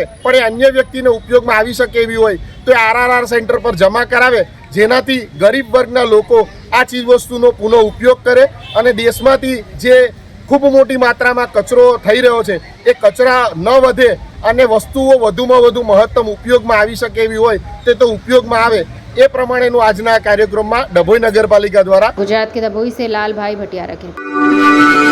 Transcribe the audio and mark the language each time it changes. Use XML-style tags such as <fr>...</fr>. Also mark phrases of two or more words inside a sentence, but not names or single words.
<gu>પણ એ અન્ય વ્યક્તિને ઉપયોગમાં આવી શકે એવી હોય તો એ RRR સેન્ટર પર જમા કરાવે, જેનાથી ગરીબ વર્ગના લોકો આ ચીજવસ્તુનો પુનઃ ઉપયોગ કરે અને દેશમાંથી જે ખૂબ મોટી માત્રામાં કચરો થઈ રહ્યો છે એ કચરા ન વધે અને વસ્તુઓ વધુમાં વધુ મહત્તમ ઉપયોગમાં આવી શકે એવી હોય તે તો ઉપયોગમાં આવે એ પ્રમાણેનું આજના કાર્યક્રમમાં ડભોઈ નગરપાલિકા દ્વારા।</gu> <hi>गुजरात के दभोई से लाल भाई भटियारा की</hi>